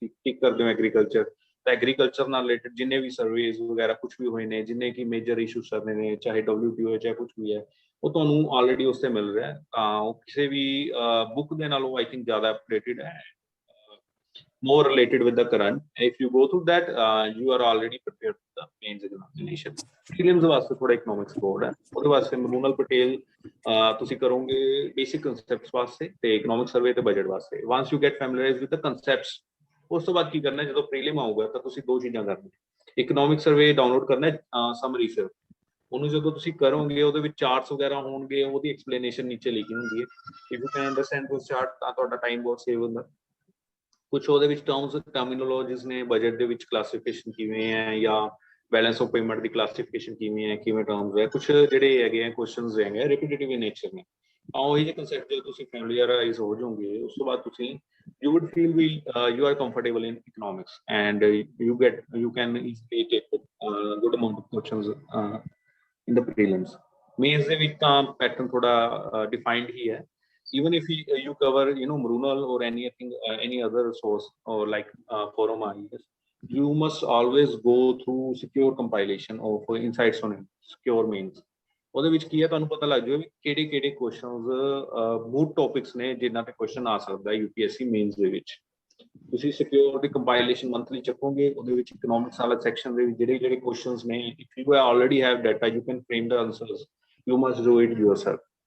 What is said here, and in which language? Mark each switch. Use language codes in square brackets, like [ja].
[pa] ਟਿਕ ਕਰਦੇ ਹੋ ਐਗਰੀਕਲਚਰ, ਤਾਂ ਐਗਰੀਕਲਚਰ ਨਾਲ ਰਿਲੇਟਡ ਜਿੰਨੇ ਵੀ ਸਰਵੇਜ਼ ਵਗੈਰਾ ਕੁਝ ਵੀ ਹੋਏ ਨੇ, ਜਿੰਨੇ ਕਿ ਮੇਜਰ ਇਸ਼ੂਜ਼ ਚੱਲ ਨੇ, ਚਾਹੇ WTO ਹੈ ਚਾਹੇ ਕੁਝ ਵੀ ਹੈ, ਉਹ ਤੁਹਾਨੂੰ ਆਲਰੇਡੀ ਉਸ 'ਤੇ ਮਿਲ ਰਿਹਾ। ਤਾਂ ਉਹ ਕਿਸੇ ਵੀ ਬੁੱਕ ਦੇ ਨਾਲੋਂ ਆਈ ਥਿੰਕ ਜ਼ਿਆਦਾ ਅਪਡੇਟਿਡ ਹੈ, [en] more related with the current. If you go through that, you are already prepared for the mains examination. [pa] Prelims ਵਾਸਤੇ ਥੋੜਾ ਇਕਨੋਮਿਕਸ ਬੋਰਡ ਹੈ, ਉਹਦੇ ਵਾਸਤੇ ਮਰੂਨਲ ਪਟੇਲ ਤੁਸੀਂ ਕਰੋਗੇ ਬੇਸਿਕ ਕਨਸੈਪਟਸ ਵਾਸਤੇ ਤੇ ਇਕਨੋਮਿਕ ਸਰਵੇ ਤੇ ਬਜਟ ਵਾਸਤੇ। [en] once you get familiarized with the concepts, [pa] ਉਸ ਤੋਂ ਬਾਅਦ ਕੀ ਕਰਨਾ, ਜਦੋਂ ਪ੍ਰੀਲਿਮ ਆਊਗਾ ਤਾਂ ਤੁਸੀਂ ਦੋ ਚੀਜ਼ਾਂ ਕਰਨੀਆਂ। ਇਕਨੋਮਿਕ ਸਰਵੇ ਡਾਊਨਲੋਡ ਕਰਨਾ, ਸਮਰੀ ਸਰ, ਉਹਨੂੰ ਜਦੋਂ ਤੁਸੀਂ ਕਰੋਗੇ ਉਹਦੇ ਵਿੱਚ ਚਾਰਟਸ ਵਗੈਰਾ ਹੋਣਗੇ, ਉਹਦੀ ਐਕਸਪਲੇਨੇਸ਼ਨ ਨੀਚੇ ਲਿਖੀ ਹੁੰਦੀ ਹੈ। [en] if you can understand this chart [pa] ਤਾਂ ਤੁਹਾਡਾ ਟਾਈਮ ਬਹੁਤ ਸੇਵ ਹੁੰਦਾ। ਕੁਛ ਉਹਦੇ ਵਿੱਚ ਟਰਮੀਨੋਲੋਜੀਸ ਨੇ, ਬਜਟ ਦੇ ਵਿੱਚ ਕਲਾਸੀਫਿਕੇਸ਼ਨ ਕਿਵੇਂ ਹੈ, ਜਾਂ balance of payment ਦੀ classification ਕਿਵੇਂ ਹੈ, ਕਿਵੇਂ ਟਰਮਸ ਹੈ, ਕੁਛ ਜਿਹੜੇ ਹੈਗੇ ਆ ਕੁਐਸਚਨਸ ਹੈਗੇ ਰਿਪੀਟੇਟਿਵ ਇਨ ਨੇਚਰ ਨੇ। ਤਾਂ ਉਹੀ ਜਿਹੇ ਕਨਸੈਪਟ ਜਦੋਂ ਤੁਸੀਂ ਫੈਮਿਲੀਅਰਾਈਜ਼ ਹੋ ਜਾਓਗੇ, ਉਸ ਤੋਂ ਬਾਅਦ ਤੁਸੀਂ [en] you would feel you are comfortable in economics, and you can easily take a good amount of questions in the prelims. [pa] Mains ਦੇ ਵਿੱਚ ਤਾਂ ਪੈਟਰਨ ਥੋੜਾ defined ਹੀ ਹੈ। [en] Even if you cover Marunal or anything, any other source or like forum IES, you must always go through secure compilation of insights on secure mains। [pa] ਉਹਦੇ ਵਿੱਚ ਕੀ ਹੈ, ਤੁਹਾਨੂੰ ਪਤਾ ਲੱਗ ਜਾਵੇ ਕਿਹੜੇ ਕਿਹੜੇ ਕੁਐਸਚਨਸ ਮੂਡ ਟੌਪਿਕਸ ਨੇ ਜਿਨ੍ਹਾਂ ਤੇ ਕੁਐਸਚਨ ਆ ਸਕਦਾ UPSC ਮੇਨਸ ਦੇ ਵਿੱਚ। ਤੁਸੀਂ ਸਿਕਿਉਰ ਦੀ ਕੰਪਾਈਲੇਸ਼ਨ ਮੰਥਲੀ ਚੱਕੋਗੇ, ਉਹਦੇ ਵਿੱਚ ਇਕਨੋਮਿਕਸ ਵਾਲਾ ਸੈਕਸ਼ਨ ਦੇ ਵਿੱਚ ਜਿਹੜੇ ਜਿਹੜੇ ਕੁਐਸਚਨਸ ਨੇ, [en] If you already have data you can frame the answers, you must do it yourself.